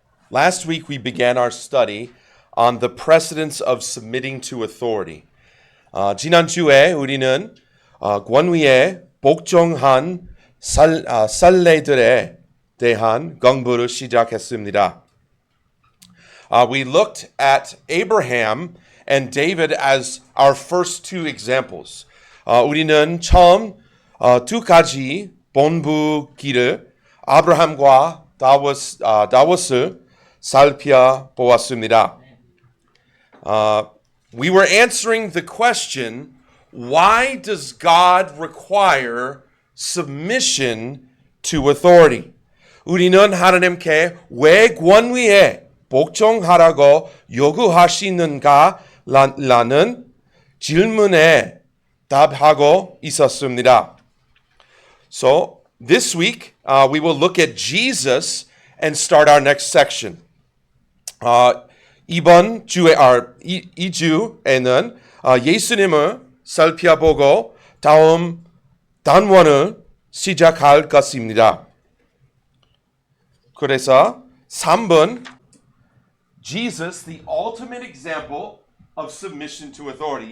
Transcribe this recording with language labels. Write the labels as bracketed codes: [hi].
[en] Last week we began our study on the precedence of submitting to authority. [ko] 지난주에 우리는 권위에 복종한 선례들에 대한 공부를 시작했습니다. [en] We looked at Abraham and David as our first two examples. [ko] 우리는 처음 두 가지 본보기를 아브라함과 다윗을 살펴보았습니다. [en] We were answering the question, why does God require submission to authority? [ko] 우리는 하나님께 왜 권위에 복종하라고 요구하시는가라는 질문에 답하고 있었습니다. [en] So this week we will look at Jesus and start our next section. [ko] 이번 주에 이 주에는 예수님을 살펴보고 다음 단원을 시작할 것입니다. 그래서 3번 [en] Jesus, the ultimate example of submission to authority.